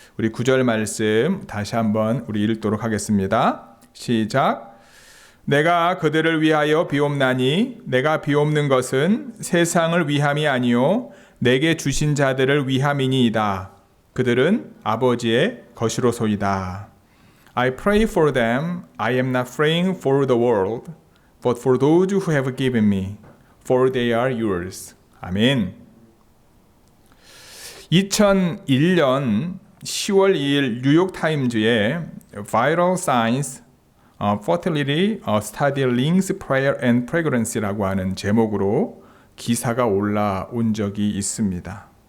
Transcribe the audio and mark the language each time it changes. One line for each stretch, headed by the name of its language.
Korean: 우리 9절 말씀 다시 한번 우리 읽도록 하겠습니다. 시작. 내가 그들을 위하여 비옵나니 내가 비옵는 것은 세상을 위함이 아니요 내게 주신 자들을 위함이니이다. 그들은 아버지의 것이로소이다.
English: I pray for them. I am not praying for the world, but for those who have given me, for they are yours.
Korean: 아멘. 2001년 10월 2일 뉴욕타임즈에 Vital Signs, Fertility Study Links Prayer and Pregnancy라고 하는 제목으로 기사가 올라온 적이 있습니다.